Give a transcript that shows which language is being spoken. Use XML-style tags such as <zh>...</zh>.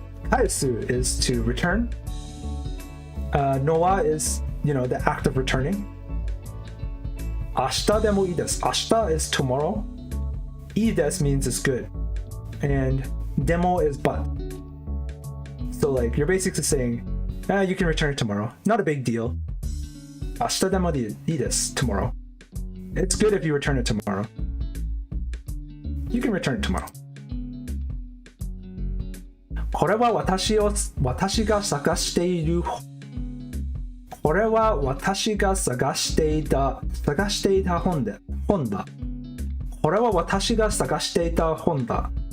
<en>返す is to return. Noa is, the act of returning.</en> <ja>明日でもいいです。</ja> <en>明日 is tomorrow. いいです means it's good. And demo is but. So like you're basically saying, you can return it tomorrow. Not a big deal.</en> <ja>明日でもいいです tomorrow.</ja> <en>It's good if you return it tomorrow. You can return it tomorrow.</en> <ja>これは私が探している。これは私が探していた本だ。これは私が探していた本だ。</ja>